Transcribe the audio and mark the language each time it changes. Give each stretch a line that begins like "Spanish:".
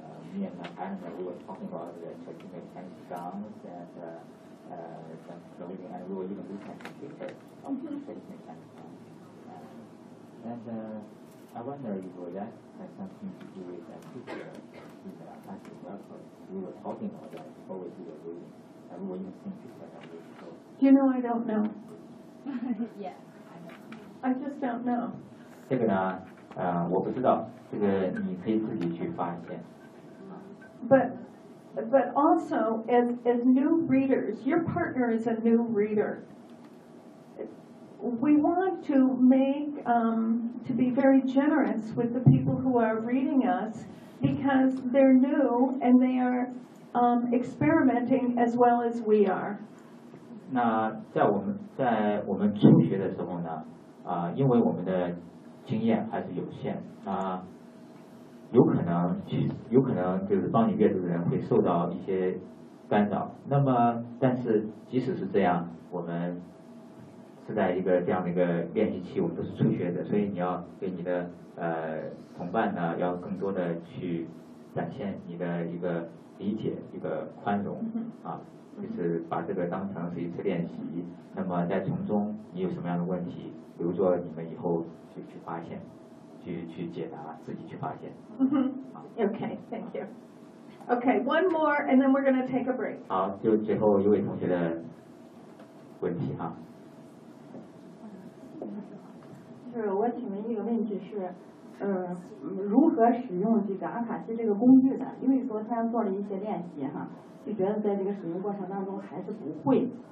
English: Me and my partner, we were talking about the traditional Chinese gowns and some clothing, and we were even looking at the pictures of the traditional Chinese gowns. And I wonder if that has something to do with that picture in the Apache workflow. We were talking about that before we did the reading, and we were even seeing pictures of the show. Do you know? I don't know. Yeah. I just don't know.
Chinese: 这个呢，我不知道，这个你可以自己去发现。
English: But also, as new readers, your partner is a new reader. We want to make, to be very generous with the people who are reading us because they're new and they are experimenting as well as we are.
Chinese: 那在我们初学的时候呢，因为我们的经验还是有限，有可能就是帮你阅读的人会受到一些干扰。那么，但是即使是这样，我们是在一个这样的一个练习期，我们都是初学者，所以你要对你的同伴呢，要更多的去展现你的一个理解、一个宽容啊，就是把这个当成是一次练习。那么在从中，你有什么样的问题，比如说你们以后去发现。去解答，自己去发现。
English: Mm-hmm. Okay, thank you. Okay, one more, and then we're going to take a break.
Chinese: 好，就最后一位同学的问题哈。就是我请问一个问题是，如何使用这个阿卡西这个工具的？因为昨天做了一些练习哈，就觉得在这个使用过程当中还是不会。